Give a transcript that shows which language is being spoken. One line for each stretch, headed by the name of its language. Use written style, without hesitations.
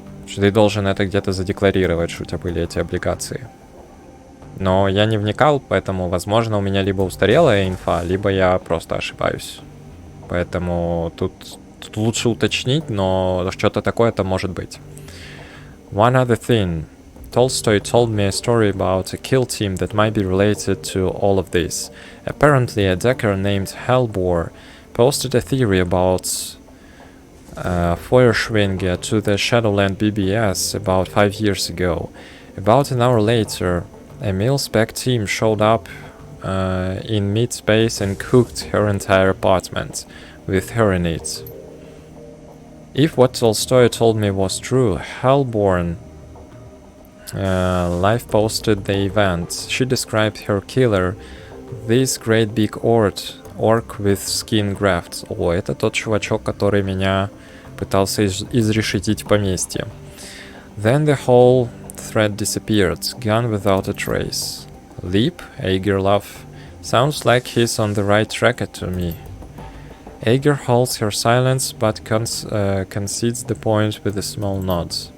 Russian: Что ты должен это где-то задекларировать, что у тебя были эти облигации. Но я не вникал, поэтому, возможно, у меня либо устарелая инфа, либо я просто ошибаюсь. Поэтому тут лучше уточнить, но что-то такое-то может быть.
English: One other thing. Tolstoy told me a story about a kill team that might be related to all of this. Apparently, a decker named Halbor posted a theory about Feuerschwinge to the Shadowrun BBS about 5 years ago. About an hour later, a mil-spec team showed up in mid-space and cooked her entire apartment, with her in it. If what Tolstoy told me was true, Hellborn live posted the event. She described her killer, this great big orc with skin grafts.
Russian: О, это тот чувачок, который меня пытался изрешетить в поместье.
English: Then the whole thread disappeared, gone without a trace. Leap, Agerlov. Sounds like he's on the right track to me. Ager holds her silence but concedes the point with a small nod.